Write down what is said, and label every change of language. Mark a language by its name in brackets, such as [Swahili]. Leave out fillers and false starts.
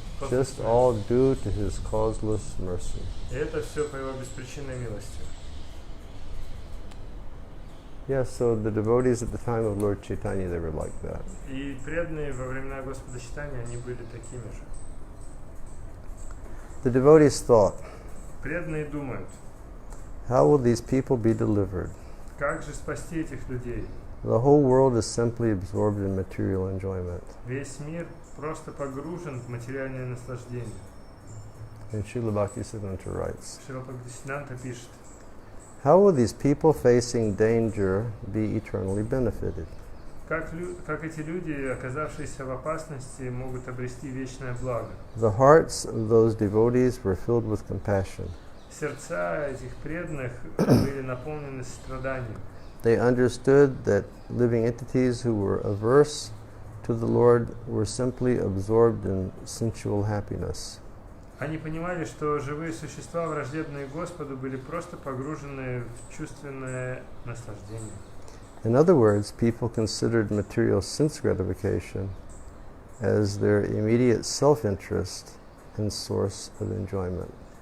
[English] Just all due to his causeless mercy. [Russian] И это все по его беспричинной милости. [English] Yes, so the devotees at the time of Lord Chaitanya, they were like that. [Russian] И преданные во времена Господа Чайтаньи, они были такими же. [English] The devotees thought, [Russian] Преданные думают, [English] how will these people be delivered? [Russian] как же спасти этих людей? [English] The whole world is simply absorbed in material enjoyment. [Russian] Весь мир просто погружен в материальное наслаждение. [English] And Srila Bhaktisiddhanta writes, [Russian] Шрила Бхактисиддханта пишет, [English] how will these people facing danger be eternally benefited? [Russian] как эти люди, оказавшиеся в опасности, могут обрести вечное благо? [English] The hearts of those devotees were filled with compassion. [Russian] Сердца этих преданных были наполнены страданием. [English] They understood that living entities who were averse to the Lord were simply absorbed in sensual happiness. [Russian] Они понимали, что живые существа, враждебные Господу, были просто погружены в чувственное наслаждение. [English] In other words, people considered material sense gratification as their immediate self-interest and source of enjoyment.